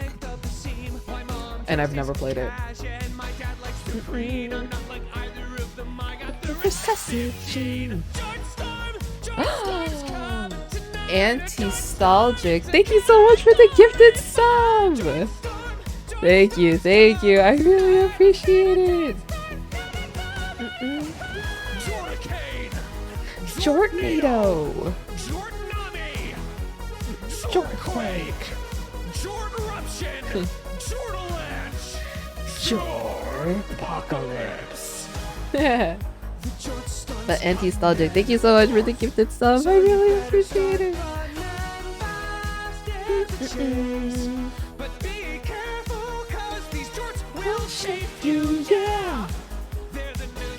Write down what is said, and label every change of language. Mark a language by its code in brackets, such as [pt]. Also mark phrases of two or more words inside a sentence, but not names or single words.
[en] And I've never played it. Recessive gene. Anti-stalgic. Thank you so much for the gifted sub. Thank you. I really appreciate it. Jortnado. Jortquake. Jorteruption. Jortalanche. Jortapocalypse. The anti-stalgic. Thank you so much for the gifted sub. I really appreciate it. But be careful, cause these jorts will shape You, yeah. They're the new